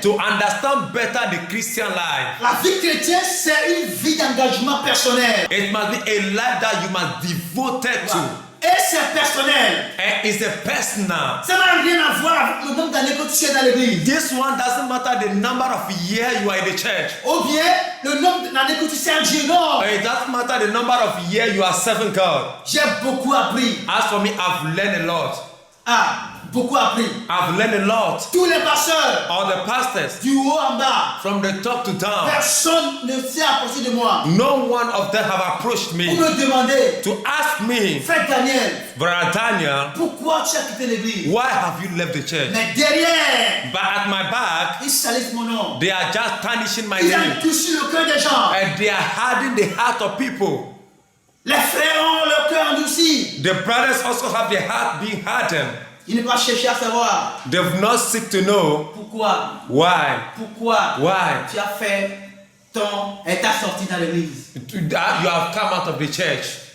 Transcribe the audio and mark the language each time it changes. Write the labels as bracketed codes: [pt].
[en] To understand better the Christian life. [fr] La vie chrétienne, c'est une vie d'engagement personnel. [en] It must be a life that you must be devoted to. [fr] Et c'est personnel. [en] And it's a personal. [fr] Ça n'a rien à voir avec le nombre d'années que tu es dans l'église. [en] This one doesn't matter the number of years you are in the church. [fr] Ou bien le nombre d'années que tu sers Dieu. Non. [en] It doesn't matter the number of years you are serving God. [fr] J'ai beaucoup appris. [en] As for me, I've learned a lot. [fr] Beaucoup appris. [en] I've learned a lot. [fr] Tous les pasteurs, [en] All the pastors, [fr] du haut en bas, [en] from the top to down, [fr] personne ne s'est approché de moi [en] no one of them have approached [fr] pour [en] me [fr] me demander, [en] to ask me, [fr] frère Daniel, [en] Brother Daniel, [fr] pourquoi tu as quitté l'église? [en] why have you left the church? [fr] Mais derrière, [en] But at my back, [fr] ils salissent mon nom. [en] they are just tarnishing my [fr] Ils [en] name. [fr] ont touché le cœur des gens. [en] And they are hardening the heart of people. [fr] Les frères ont leur cœur endurci. [en] The brothers also have their heart being hardened. [fr] Ils ne vont pas chercher à savoir [en] They've not seek to know [fr] pourquoi [en] why [fr] tu as fait et t'as sorti dans l'église. [en] that you have come out of the church.